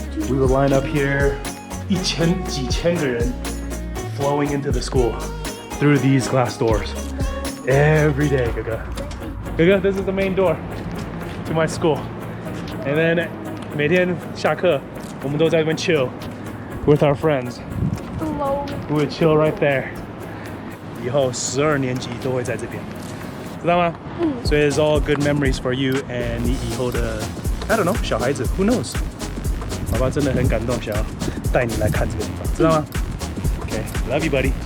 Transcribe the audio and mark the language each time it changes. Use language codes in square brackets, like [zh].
[en] We would line up here, [zh] 几千个人 [en] flowing into the school through these glass doors every day. Gaga, this is the main door to my school. And then [zh] 每天下课我们都在这边 [en] chill with our friends. We would chill right there. [zh] 以后12年级都会在这边，知道吗？所以 [en] it's all good memories for you and [zh] 你以后的 [en] I don't know [zh] 小孩子 [en] who knows。 [zh] 爸爸真的很感动，想要带你来看这个地方，知道吗？ [en] Okay, love you, buddy.